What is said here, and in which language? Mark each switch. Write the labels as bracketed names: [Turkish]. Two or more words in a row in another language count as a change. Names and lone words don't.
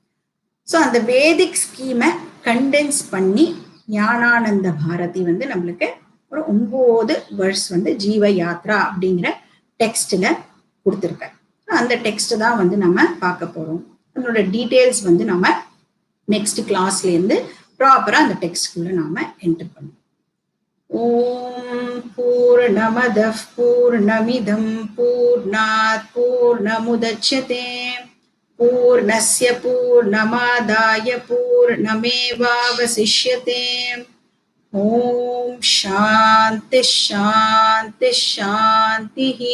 [Tamil] ஸோ அந்த [English] Vedic scheme [Tamil] கண்டென்ஸ் பண்ணி ஞானானந்த பாரதி வந்து நம்மளுக்கு ஒரு 9 வெர்ஸ் வந்து ஜீவ யாத்ரா அப்படிங்கிற டெக்ஸ்ட்ல கொடுத்துருக்காரு. அந்த டெக்ஸ்ட் தான் வந்து நம்ம பார்க்க போறோம். அதனோட டீட்டெயில்ஸ் வந்து நம்ம [English] next class [Tamil] இருந்து ப்ராப்பரா அந்த டெக்ஸ்ட்குள்ள நாம என்டர் பண்ணுவோம். [Sanskrit] ओम् पूर्णमदः पूर्णमिदं पूर्णात् पूर्णमुदच्यते पूर्णस्य पूर्णमादाय पूर्णमेवावशिष्यते. ओम् शान्ति शान्ति शान्तिः.